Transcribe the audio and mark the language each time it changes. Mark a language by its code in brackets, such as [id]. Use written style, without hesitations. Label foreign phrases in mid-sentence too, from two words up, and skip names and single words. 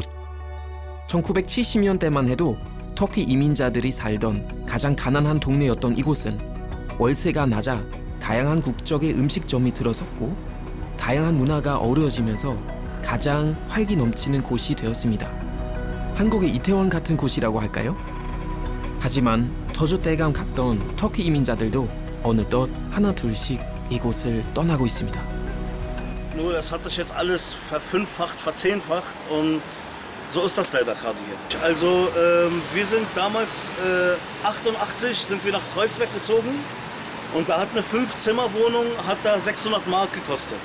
[ko] 1970년대만 해도 터키 이민자들이 살던 가장 가난한 동네였던 이곳은 월세가 낮아 다양한 국적의 음식점이 들어섰고 다양한 문화가 어우러지면서 가장 활기 넘치는 곳이 되었습니다. 한국의 이태원 같은 곳이라고 할까요? 하지만 터줏대감 갔던 터키 이민자들도 어느덧 하나 둘씩 이곳을 떠나고 있습니다. [de] Nur das hat sich jetzt alles verfünffacht, verzehnfacht und so ist das leider gerade hier. Also wir sind damals 88 sind wir nach Kreuzberg gezogen und da hat eine 5-Zimmer-Wohnung hat da 600 Mark gekostet.